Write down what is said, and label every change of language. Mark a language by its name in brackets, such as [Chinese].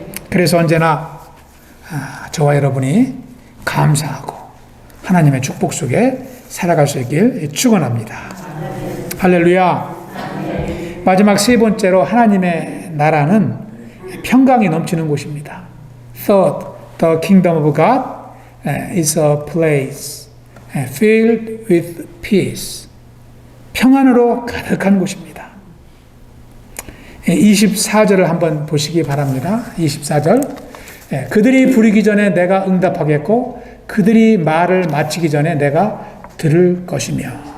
[Korean] 그래서 언제나 저와 여러분이 감사하고 하나님의 축복 속에 살아갈 수 있길 축원합니다. 할렐루야. 마지막 세 번째로 하나님의 나라는 평강이 넘치는 곳입니다. [English] Third, the kingdom of God is a place filled with peace. [Korean] 평안으로 가득한 곳입니다. 24절을 한번 보시기 바랍니다. 24절. 그들이 부르기 전에 내가 응답하겠고 그들이 말을 마치기 전에 내가 들을 것이며.